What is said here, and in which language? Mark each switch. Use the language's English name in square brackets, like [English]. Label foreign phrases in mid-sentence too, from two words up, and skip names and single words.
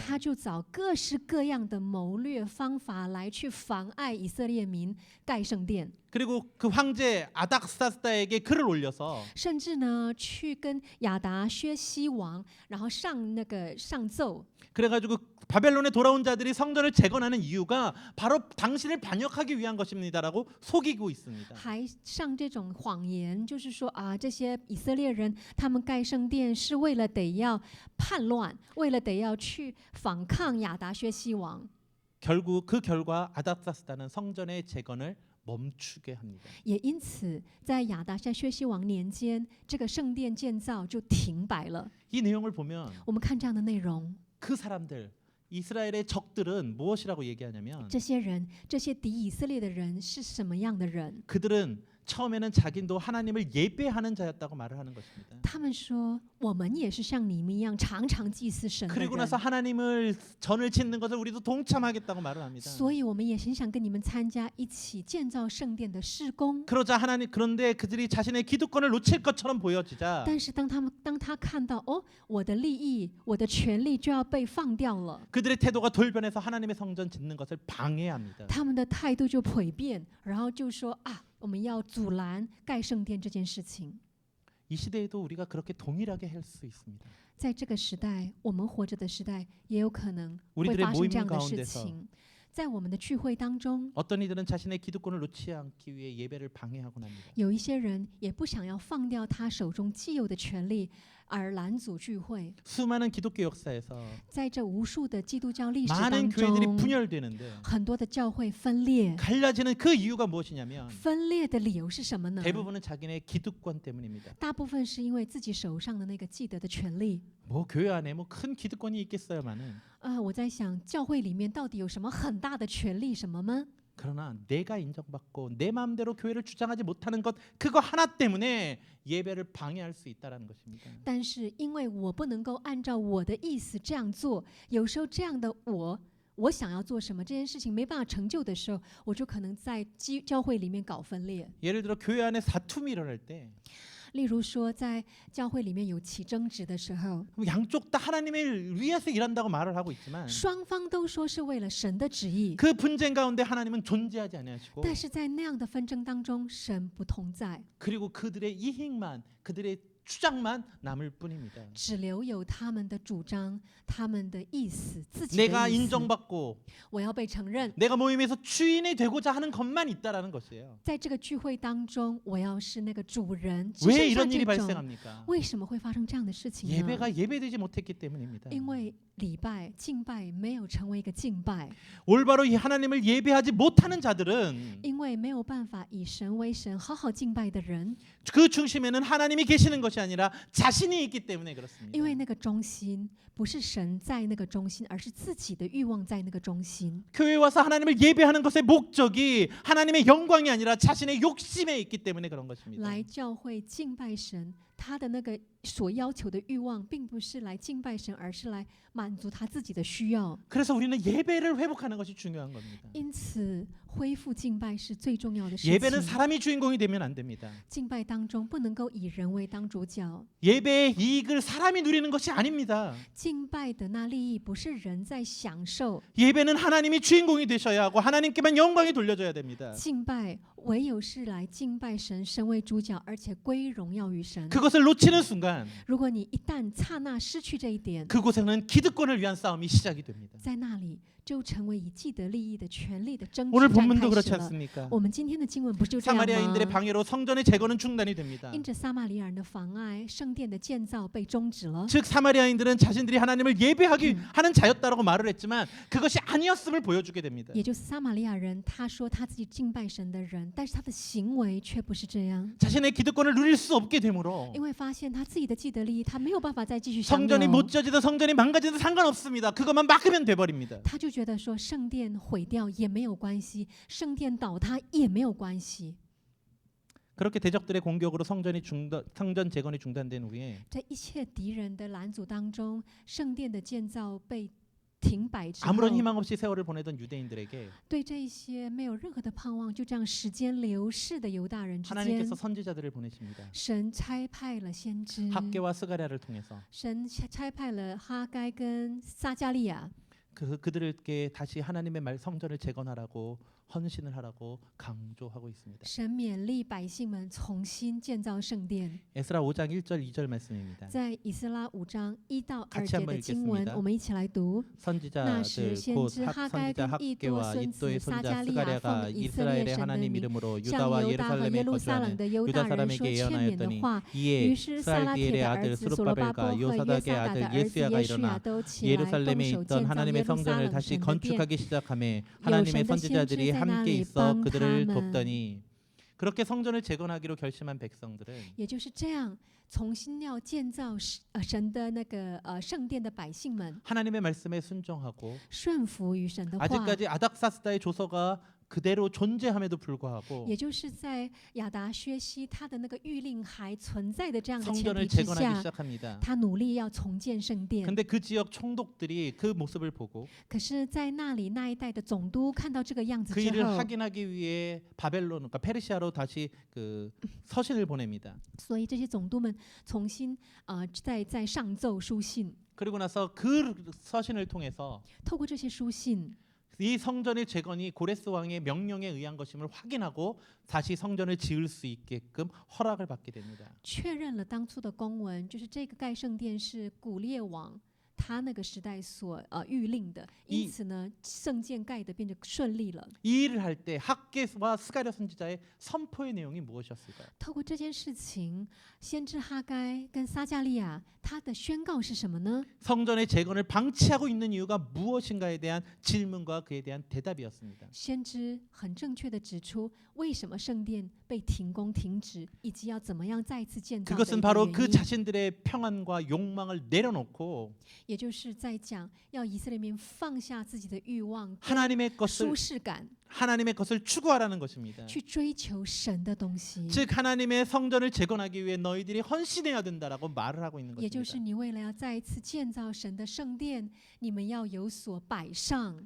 [Chinese] 他就找各式各样的谋略方法来去妨碍以色列民盖圣殿， [Korean] 그리고 그 황제 아닥사스다에게 글을 올려서 [Chinese] 甚至呢去跟亚达薛西王，然后上奏， [Korean] 그래가지고 바벨론에 돌아온 자들이 성전을 재건하는 이유가 바로 당신을 반역하기 위한 것입니다라고 속이고 있습니다. [Chinese] 还上这种谎言，就是说啊，这些以色列人他们盖圣殿是为了得要叛乱，为了得要去反抗亚达薛西王。 [Korean] 결국 그 결과 아닥사스다는 성전의 재건을 멈추게 합니다. [Chinese] 也因此，在亚达薛西王年间，这个圣殿建造就停摆了。 [Korean] 이 내용을 보면 [Chinese] 我们看这样的内容， [Korean] 그 사람들 이스라엘의 적들은 무엇이라고 얘기하냐면 [Chinese] 这些人，这些敌以色列的人是什么样的人？ [Korean] 그들은 처음에는 자기도 하나님을 예배하는 자였다고 말을 하는 것입니다. [Chinese] 他们说，我们也是像你们一样，常常祭祀神的 [Korean] 그리고 나서 [Chinese] 人， [Korean] 하나님을 전을 짓는 것을 우리도 동참하겠다고 말을 합니다. [Chinese] 所以我们也很想跟你们参加一起建造圣殿的事工。 [Korean] 그러자 하나님 그런데 그들이 자신의 기득권을 놓칠 것처럼 보여지자 [Chinese] 但是当他看到哦，我的利益、我的权利就要被放掉了， [Korean] 그들의 태도가 돌변해서 하나님의 성전 짓는 것을 방해합니다. [Chinese] 他们的态度就蜕变，然后就说啊，我们要阻拦盖圣殿这件事情。 [Korean] 이 시대에도 우리가 그렇게 동일하게 할 수 있습니다. [Chinese] 在这个时代，我们活着的时代，也有可能会 [Korean] 우리들의 [Chinese] 发生这样 [Korean] 모임 [Chinese] 的事 [Korean] 가운데서 [Chinese] 情。在我们的聚会当中， [Korean] 어떤 이들은 자신의 기득권을 놓지 않기 위해 예배를 방해하곤 합니다. [Chinese] 有一些人也不想要放掉他手中既有的权利，而拦阻聚会。 [Korean] 수많은 기독교 역사에서 [Chinese] 在这无数的基督教历史当 [Korean] 많은 교회들이 [Chinese] 中， [Korean] 분열되는데 [Chinese] 很多的教会分裂， [Korean] 갈라지는 그 이유가 무엇이냐면 [Chinese] 分裂的理由是什么呢？ [Korean] 대부분은 자기네 기득권 때문입니다. [Chinese] 大部分是因为自己手上的那个既得的权利。 [Korean] 뭐 교회 안에 뭐 큰 기득권이 있겠어요만은 [Chinese] 我在想，教会里面到底有什么很大的权利什么吗？ [Korean] 그러나 내가 인정받고 내 마음대로 교회를 주장하지 못하는 것 그거 하나 때문에 예배를 방해할 수 있다라는 것입니다. [Chinese] 但是因为我不能够按照我的意思这样做，有时候这样的我想要做什么这件事情没办法成就的时候，我就可能在教会里面搞分裂。 [Korean] 예를 들어 교회 안에 다툼이 일어날 때 [Chinese] 例如说，在教会里面有起争执的时候， [Korean] 양쪽 다 하나님을 위해서 일한다고 말을 하고 있지만 [Chinese] 双方都说是为了神的旨意， [Korean] 그 분쟁 가운데 하나님은 존재하지 아니하시고 [Chinese] 但是在那样的纷争当中，神不同在， [Korean] 그리고 그들의 이익만 그들의 주장만 남을 뿐입니다. [Chinese] 只留有他们的主张、他们的意思、自己 [Korean] 내가 [Chinese] 的意思。 [Korean] 인정받고 [Chinese] 我要被承认， [Korean] 내가 모임에서 주인이 되고자 하는 것만 있다라는 것이에요. [Chinese] 在这个聚会当中，我要是那个主人。只 [Korean] 왜 [Chinese] 剩下 [Korean] 이런 일이 [Chinese] 这种， [Korean] 발생합니까? [Chinese] 为什么会发生这样的事情呢？ [Korean] 예배가 예배되지 못했기 때문입니다. [Chinese] 因为礼拜、敬拜没有成为一个敬拜， [Korean] 올바로 이 하나님을 예배하지 못하는 자들은 [Chinese] 因为没有办法以神为神、好好敬拜的人， [Korean] 그 중심에는 하나님이 계시는 것이 아니라 자신이 있기 때문에 그렇습니다. [Chinese] 因为那个中心不是神在那个中心，而是自己的欲望在那个中心。 [Korean] 교회에 와서 하나님을 예배하는 것의 목적이 하나님의 영광이 아니라 자신의 욕심에 있기 때문에 그런 것입니다. [Chinese] 来教会敬拜神，他的那个所要求的欲望，并不是来敬拜神，而是来满足他自己的需要。 [Korean] 그래서 우리는 예배를 회복하는 것이 중요한 겁니다. [Chinese] 因此， 恢复敬拜是最重要的事 [Korean] 예배는 [Chinese] 情。 [Korean] 사람이 주인공이 되면 안 됩니다. [Chinese] 敬拜当中不能够以人为当主角， [Korean] 예배의 이익을 사람이 누리는 것이 아닙니다. [Chinese] 敬拜的那利益不是人在享受， [Korean] 예배는 하나님이 주인공이 되셔야 하고 하나님께만 영광이 돌려져야 됩니다. [Chinese] 敬拜唯有是来敬拜神，神为主角，而且归荣耀于神。 [Korean] 그것을 놓치는 순간 [Chinese] 如果你一旦刹那失去这一点， [Korean] 그곳에는 기득권을 위한 싸움이 시작이 됩니다. [Chinese] 在那里就成为以既得利益的权利的争 [Korean] 오늘 [Chinese] 执战 [Korean] 본문도 [Chinese] 开 [Korean] 그렇지 [Chinese] 始了。 [Korean] 않습니까? [Chinese] 我们今天的经文不就这样 [Korean] 사마리아인들의 [Chinese] 吗？ [Korean] 방해로 성전의 재건은 중단이 됩니다. [Chinese] 因着撒玛利亚人的妨碍，圣殿的建造被终止了。 [Korean] 즉 사마리아인들은 자신들이 하나님을 예배하기 하는 자였다라고 말을 했지만 그것이 아니었음을 보여주게 됩니다. [Chinese] 也就是撒玛利亚人，他说他自己敬拜神的人，但是他的行为却不是这样， [Korean] 자신의 기득권을 누릴 수 없게 되므로 [Chinese] 因为发现他自己的既得利益，他没有办法再继续享 [Korean] 성전이 [Chinese] 有， [Korean] 못 지어지든 성전이 망가지든 상관없습니다. 그것만 막으면 돼버립니다. [Chinese] 他就觉得说圣殿毁掉也没有关系，圣殿倒塌也没有关系。 [Korean] 그렇게 대적들의 공격으로 성전 재건이 중단된 후에 [Chinese] 在一切敌人的拦阻当中，圣殿的建造被停摆之后， [Korean] 아무런 희망 없이 세월을 보내던 유대인들에게 [Chinese] 对这一些没有任何的盼望，就这样时间流逝的犹大人之间， [Korean] 하나님께서 선지자들을 보내십니다. [Chinese] 神差派了先知， [Korean] 학계와 스가랴를 통해서 [Chinese] 神差派了哈该跟撒加利亚， [Korean] 그들에게 다시 하나님의 말 성전을 재건하라고 헌신을 하라고 강조하고 있습니다. [Chinese] 神勉励百姓们重新建造圣殿。 [Korean] 에스라 5장 1절 2절 말씀입니다. [Chinese] 在以斯拉5章1到2 [Korean] 같이 [Chinese] 节 [Korean] 한번 [Chinese] 的经文， [Korean] 읽겠습니다. [Chinese] 我们一起来读。 那时 [Korean] 선지자들 [Chinese] 先 [Korean] 곧 [Chinese] 知哈该 [Korean] 선지자 [Chinese] 跟以多 [Korean] 학계와 [Chinese] 孙子 [Korean] 이또의 [Chinese] 撒 [Korean] 손자 [Chinese] 加利亚 [Korean] 스가랴가 [Chinese] 奉以色列 [Korean] 이스라엘의 [Chinese] 神的 [Korean] 하나님 [Chinese] 名， [Korean] 이름으로 [Chinese] 向 [Korean] 유다와 [Chinese] 犹大和 [Korean] 예루살렘에 [Chinese] 耶路撒冷 [Korean] 거주하는 [Chinese] 的犹大 [Korean] 유다 [Chinese] 人说 [Korean] 사람에게 [Chinese] 劝勉的 [Korean] 예언하였더니 [Chinese] 话。 [Korean] 이에 [Chinese] 于是撒拉铁 [Korean] 스알디엘의 [Chinese] 的儿 [Korean] 아들 [Chinese] 子所罗巴伯 [Korean] 스룹바벨과 [Chinese] 和耶 [Korean] 요사닥의 [Chinese] 撒达的 [Korean] 아들 [Chinese] 儿子 [Korean] 예스야가 [Chinese] 耶书亚 [Korean] 일어나 [Chinese] 都起来，动 [Korean] 예루살렘에 [Chinese] 手 [Korean] 있던 [Chinese] 建造耶 [Korean] 하나님의 [Chinese] 路撒 [Korean] 성전을 [Chinese] 冷 [Korean] 다시 [Chinese] 神的殿。 [Korean] 건축하기 시작하며 [Chinese] 有 [Korean] 하나님의 [Chinese] 神的先知 [Korean] 선지자들이 [Chinese] 在那 [Korean] 함께 [Chinese] 里 [Korean] 있어 [Chinese] 帮他 [Korean] 그들을 [Chinese] 们。 [Korean] 돕더니 그렇게 성전을 재건하기로 결심한 백성들은 [Chinese] 也就是这样，重新要建造神的那个圣殿的百姓们， [Korean] 하나님의 말씀에 순종하고 [Chinese] 顺服于神的话。 [Korean] 아직까지 아닥사스다의 조서가 그대로 존재함에도 불구하고 [Chinese] 也就是在亚达薛西他的那个谕令还存在的这样的前 [Korean] 성전을 [Chinese] 提之 [Korean] 재건하기 [Chinese] 下， [Korean] 시작합니다. [Chinese] 他努力要重建圣殿。 [Korean] 근데 그 지역 총독들이 그 모습을 보고 [Chinese] 可是，在那里那一带的总督看到这个样子 [Korean] 그 [Chinese] 之 [Korean] 일을 [Chinese] 后， [Korean] 확인하기 위해 바벨론, 그러니까 페르시아로 다시 그 서신을 보냅니다. [Chinese] 所以这些总督们重新再上奏书信， [Korean] 그리고 나서 그 서신을 통해서 [Chinese] 透过这些书信， [Korean] 이 성전의 재건이 고레스 왕의 명령에 의한 것임을 확인하고 다시 성전을 지을 수 있게끔 허락을 받게 됩니다. [Chinese] 确认了当初的公文，就是这个盖圣殿是古列王他那个时代所谕令的，因此呢，圣殿盖的变得顺利了。 [Korean] 이 일을 할 때 학계와 스가랴 선지자의 선포의 내용이 무엇이었을까요? [Chinese] 透过这件事情，先知哈该跟撒加利亚他的宣告是什么呢？ [Korean] 성전의 재건을 방치하고 있는 이유가 무엇인가에 대한 질문과 그에 대한 대답이었습니다. [Chinese] 先知很正确的指出，为什么圣殿被停工停止，以及要怎么样再次建造的一 [Korean] 그것은 [Chinese] 个 [Korean] 바로 [Chinese] 原 [Korean] 그 [Chinese] 因。 [Korean] 자신들의 평안과 욕망을 내려놓고 [Chinese] 也就是在讲，要以色列民放下自己的欲望、 [Korean] 하나님의 것을 [Chinese] 舒适感， [Korean] 하나님의 것을 추구하라는 것입니다. [Chinese] 去追求神的东西。 [Korean] 즉 하나님의 성전을 재건하기 위해 너희들이 헌신해야 된다라고 말을 하고 있는 [Chinese] 也就是 [Korean] 것입니다. [Chinese] 你为了要再一次建造神的圣殿，你们要有所摆上。